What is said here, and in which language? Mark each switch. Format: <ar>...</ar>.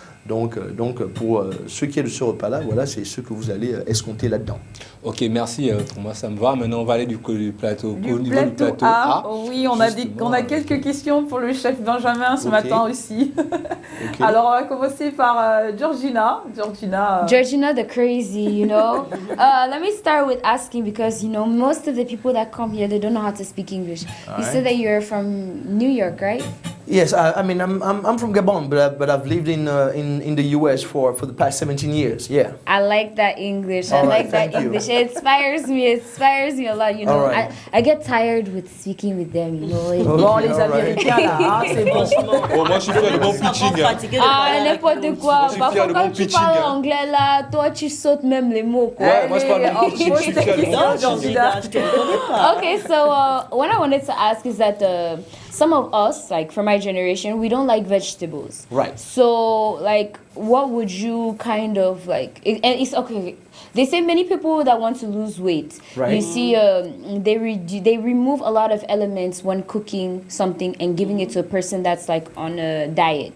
<fr>Donc pour ce qui est de ce repas-là, voilà, c'est ce que vous allez escompter là-dedans. Ok, merci, pour moi ça me va. Maintenant on va aller du plateau A. Oui, on a quelques questions pour le chef Benjamin ce matin aussi. Alors on va commencer par Georgina.</fr> <en>Georgina the crazy, you know. Let me start with asking because, you know, most of the people that come here, they don't know how to speak English. You said that you're from New York, right? Yes, I mean I'm from Gabon, but I've lived in the US for the past 17 years. Yeah. I like that English. I like that English. It inspires me a lot. You know, I get tired with speaking with them. You know.</en> <fr>Bon, les Américains là, c'est bon. Moi je suis fier de mon pitching. N'importe quoi. Parfois quand tu parles anglais là, toi tu sautes même les mots. Quoi. Ouais, moi je parle je suis fier de mon pitching.</fr> <en>Okay, so what I wanted to ask is that some of us, like from my generation, we don't like vegetables. Right. So, like, what would you kind of like? And it's okay. They say many people that want to lose weight, right. You see, they remove a lot of elements when cooking something and giving it to a person that's like on a diet.</en>